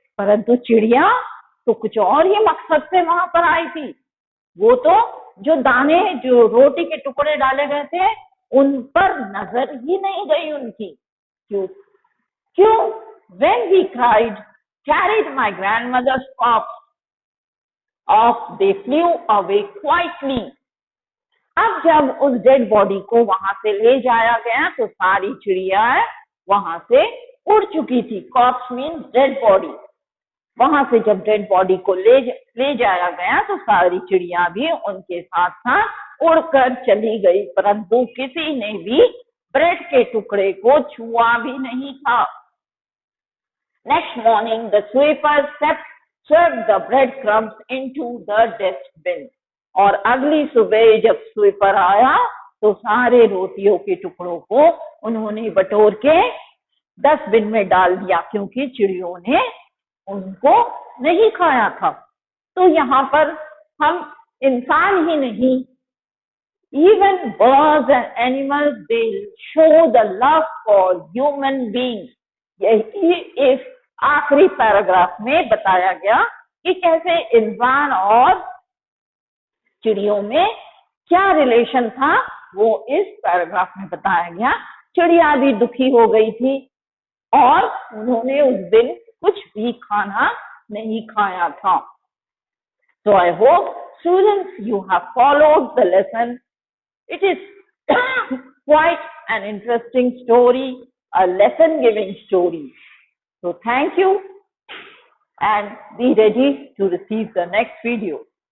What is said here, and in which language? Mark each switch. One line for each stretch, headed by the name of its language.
Hindi: परंतु चिड़िया तो कुछ और ही मकसद से वहां पर आई थी. वो तो जो दाने, जो रोटी के टुकड़े डाले गए थे, उन पर नजर ही नहीं गई उनकी. क्यों?
English: When we carried my grandmother's corpse off, they flew away quietly.
Hindi: अब जब उस डेड बॉडी को वहां से ले जाया गया तो सारी चिड़िया वहां से उड़ चुकी थी.
English: Corpse means dead body.
Hindi: वहां से जब डेड बॉडी को ले जाया गया तो सारी चिड़िया भी उनके साथ साथ उड़कर चली गई, परंतु किसी ने भी ब्रेड के टुकड़े को छुआ भी नहीं था.
English: Next morning, the sweepers swept the breadcrumbs into the dustbin.
Hindi: और अगली सुबह जब स्वीपर आया तो सारे रोटियों के टुकड़ों को उन्होंने बटोर के डस्टबिन में डाल दिया क्योंकि चिड़ियों ने उनको नहीं खाया था. तो यहाँ पर हम इंसान ही नहीं,
English: even birds and animals, they show the love for human beings.
Hindi: यही इस आखिरी पैराग्राफ में बताया गया कि कैसे इंसान और चिड़ियों में क्या रिलेशन था, वो इस पैराग्राफ में बताया गया. चिड़िया भी दुखी हो गई थी और उन्होंने उस दिन कुछ भी खाना नहीं खाया था.
English: So I hope students you have followed the lesson. It is quite an interesting story, a lesson giving story. So thank you and be ready to receive the next video.